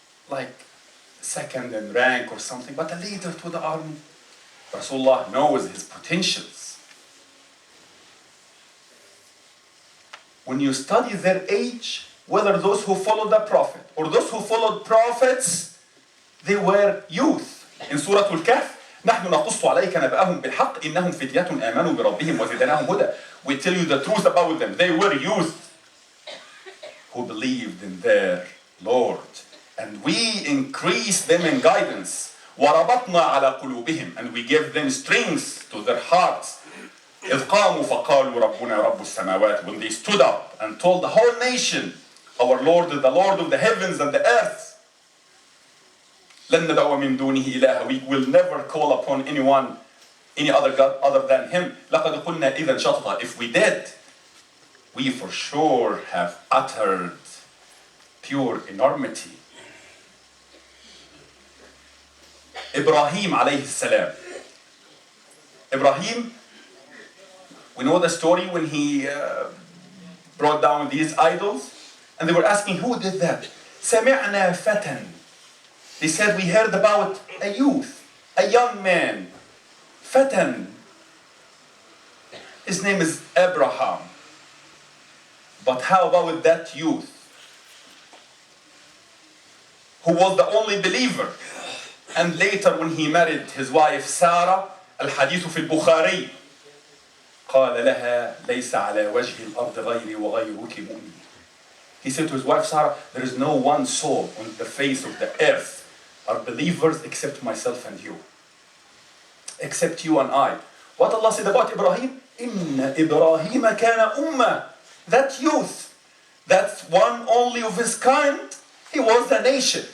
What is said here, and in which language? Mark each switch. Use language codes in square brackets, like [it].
[en] like second in rank or something, but a leader to the army. Rasulullah knows his potentials. When you study their age, whether those who followed the Prophet or those who followed prophets, they were youth. In Surah Al-Kahf, [ar] نحن نقص عليك نبأهم بالحق إنهم فتية آمنوا بربهم وزدناهم هدى. [en] We tell you the truth about them. They were youth who believed in their Lord. And we increase them in guidance. [ar] وربطنا على قلوبهم. [en] And we give them strength to their hearts. [ar] إذ قاموا فقالوا ربنا رب السماوات. [en] When they stood up and told the whole nation, our Lord is the Lord of the heavens and the earth. [ar] لن ندعو من دونه إلها. [en] We will never call upon anyone, any other God other than Him. [ar] لقد قلنا إذا شططا. [en] If we did, we for sure have uttered pure enormity. Ibrahim alayhi salam. Ibrahim, we know the story when he brought down these idols, and they were asking who did that. [ar] سمعنا فتى. [en] They said, we heard about a youth, a young man, فتى. His name is Abraham. But how about that youth who was the only believer? And later when he married his wife Sarah, [ar] الحديث في البخاري, قال لها ليس على وجه الأرض غيري وغيرك مؤمن. [en] He said to his wife Sarah, there is no one soul on the face of the earth are believers except myself and you. Except you and I. What Allah said about Ibrahim? [ar] إِنَّ إِبْرَاهِيمَ كَانَ أُمَّةً. [en] That youth, that one only of his kind, he was a nation.